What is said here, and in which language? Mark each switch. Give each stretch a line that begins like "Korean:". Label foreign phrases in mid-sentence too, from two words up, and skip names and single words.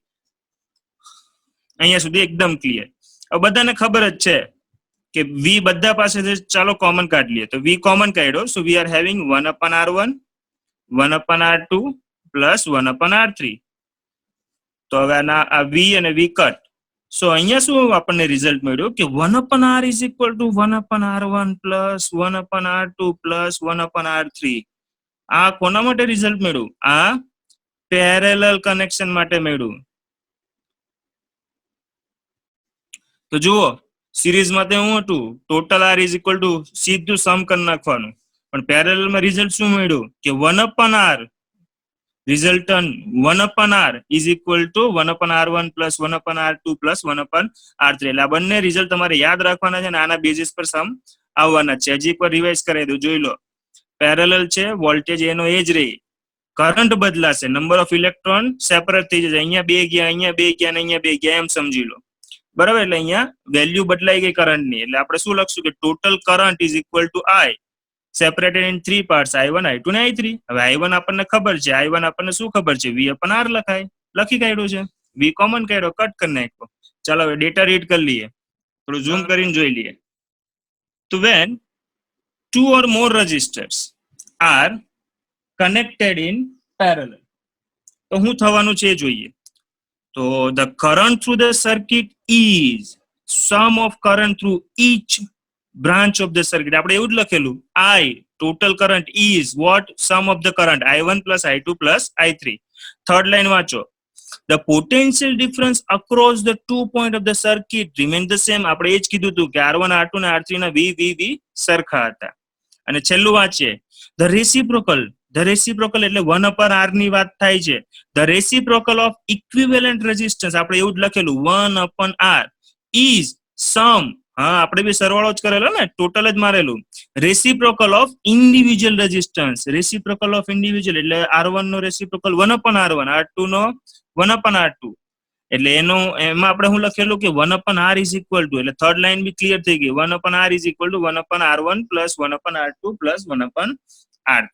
Gujarati: અહીંયા સુધી એકદમ ક્લિયર. હવે બધાને ખબર જ છે કે V બધા પાસે છે. ચાલો કોમન કાઢી લઈએ. તો V કોમન કાઢ્યો,
English: so we are having 1 upon R1, 1 upon R2 plus 1 upon R3.
Gujarati: તો હવે આ V અને V કટ. સો અહીંયા શું આપણને રિઝલ્ટ મળ્યું કે
English: 1 upon R is equal to 1 upon R1 plus 1 upon R2 plus 1 upon R3.
Gujarati: આ કોના માટે રિઝલ્ટ મળ્યું? આ
English: parallel connection
Gujarati: માટે મળ્યું. તો જુઓ સિરીઝમાં તે હું હતું
English: total R is equal to
Gujarati: સીધું સમ કરી નાખવાનું, પણ પેરેલલમાં રિઝલ્ટ શું મળ્યું કે
English: 1/r resultant 1/r is equal to 1/r1 plus 1/r2 plus 1/r3.
Gujarati: એટલે આ બંને રિઝલ્ટ તમારે યાદ રાખવાના છે અને આના બેઝિસ પર સમ આવવાના છે. હજી એકવાર રિવાઇઝ કરી દો, જોઈ લો. પેરેલલ છે, વોલ્ટેજ એનો એ જ રહી, કરંટ બદલાશે,
English: number of electron
Gujarati: સેપરેટ થઈ જશે. અહીંયા બે ગયા, અહીંયા બે ગયા, અહીંયા બે ગયા, એમ સમજી લો. બરાબર, એટલે અહીંયા વેલ્યુ બદલાઈ ગઈ કરંટની. એટલે આપણે શું લખશું કે
English: total current is equal to I separated in 3 parts,
Gujarati: I1, I2 ને I3. હવે I1 આપણને ખબર છે, I1 આપણને શું ખબર છે, V/R લખાય, લખી કાઢ્યું છે. V કોમન કાઢ્યો, કટ કરી નાખ્યો. ચાલો હવે
English: data read
Gujarati: કરી લઈએ, થોડું ઝૂમ કરીને જોઈ લઈએ.
English: તો when two or more resistors are connected in parallel,
Gujarati: તો શું થવાનું છે એ જોઈએ.
English: તો the current through the circuit is sum of current through each branch of the circuit.
Gujarati: આપણે એવું જ લખેલું,
English: I total current is what sum of the current I1 plus I2 plus I3. third line
Gujarati: વાંચો,
English: the potential difference across the 2 point of the circuit remain the same.
Gujarati: આપણે એ જ કીધું હતું કે R1 R2 ને R3 ના V સરખા હતા. અને છેલ્લું વાંચીએ,
English: the reciprocal
Gujarati: એટલે 1/r ની વાત થાય છે.
English: the reciprocal of equivalent resistance,
Gujarati: આપણે એવું જ લખેલું
English: 1/r is sum,
Gujarati: હા આપણે બી સરવાળો જ કરેલો ને, ટોટલ જ મારેલું,
English: reciprocal of individual resistance. reciprocal of individual
Gujarati: એટલે R1 નો રેસિપ્રોકલ 1/r1, R2 નો 1/r2. એટલે એમાં આપણે શું લખેલું કે
English: 1/r is equal to,
Gujarati: એટલે
English: third line
Gujarati: બી ક્લિયર થઈ ગઈ,
English: 1/r is equal to 1/r1 plus 1/r2 plus 1/r3.